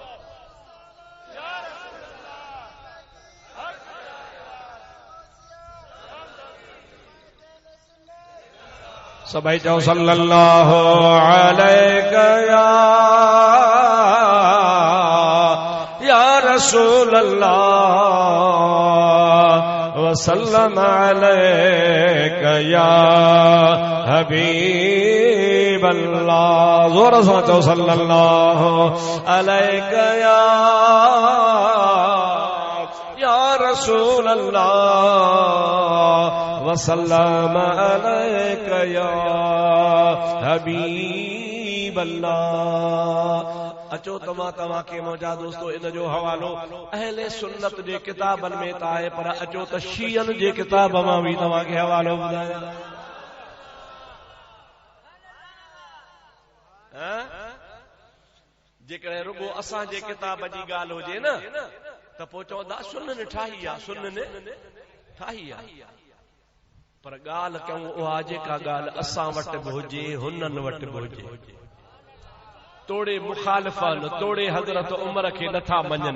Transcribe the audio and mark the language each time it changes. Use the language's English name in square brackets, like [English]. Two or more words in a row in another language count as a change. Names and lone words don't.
[Sindhi] सभई चओ [Arabic] صلى الله عليه يا رسول الله وسلم عليك يا حبيب الله. [Sindhi] जोर से चओ [Arabic] صلى الله عليك يا رسول الله وسلم عليك يا حبيب الله. [Sindhi] अचो तव्हां के मौजा दोस्तों इन जो हवालो अहले सुन्नत जे किताबन में ता है पर अचो त शीयन जे किताब मां भी तव्हां के हवालो ॿुधाया। जेकॾहिं रुगो असां जे किताब जी ॻाल्हि हुजे न त पोइ चवंदा सुनन ठाही आहे सुनन ठाही आहे पर ॻाल्हि कयूं उहा जेका ॻाल्हि असां वटि बि हुजे हुननि वटि बि हुजे तोड़े मुखालिफ़न तोड़े हज़रत उमर खे नथा मञनि